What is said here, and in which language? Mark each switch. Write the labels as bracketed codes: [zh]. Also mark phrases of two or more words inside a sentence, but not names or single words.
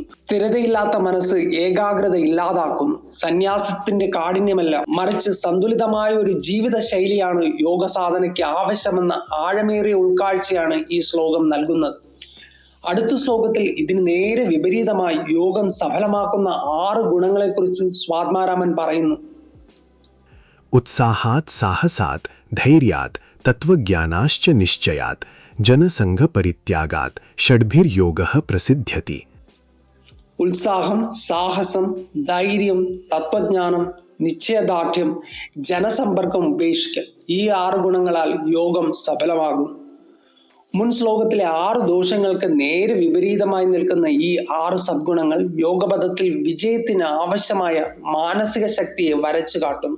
[ml] സ്ഥിരതയില്ലാത്ത മനസ്സ് ഏകാഗ്രത ഇല്ലാതാക്കുന്നു. സന്യാസത്തിന്റെ കാഠിന്യമല്ല, മറിച്ച് സന്തുലിതമായ ഒരു ജീവിത ശൈലിയാണ് യോഗ സാധനയ്ക്ക് ആവശ്യമെന്ന ആഴമേറിയ ഉൾക്കാഴ്ചയാണ് ഈ ശ്ലോകം നൽകുന്നത്. അടുത്ത ശ്ലോകത്തിൽ ഇതിന് നേരെ വിപരീതമായി യോഗം സഫലമാക്കുന്ന 6 ഗുണങ്ങളെക്കുറിച്ച് സ്വാത്മാരാമൻ പറയുന്നു. [sa] उत्साहात् साहसात् धैर्यात् तत्त्वज्ञानाश्च निश्चयात् जनसङ्घपरित्यागात् षड्भिर्योगः प्रसिद्ध्यति. [ml] ഉത്സാഹം, സാഹസം, ധൈര്യം, തത്വജ്ഞാനം, നിശ്ചയദാർഢ്യം, ജനസമ്പർക്കം ഉപേക്ഷിക്കൽ, ഈ 6 ഗുണങ്ങളാൽ യോഗം സഫലമാകും. മുൻ ശ്ലോകത്തിലെ 6 ദോഷങ്ങൾക്ക് നേരെ വിപരീതമായി നിൽക്കുന്ന ഈ 6 സദ്ഗുണങ്ങൾ യോഗപഥത്തിൽ വിജയത്തിന് ആവശ്യമായ മാനസിക ശക്തിയെ വരച്ചു കാട്ടുന്നു.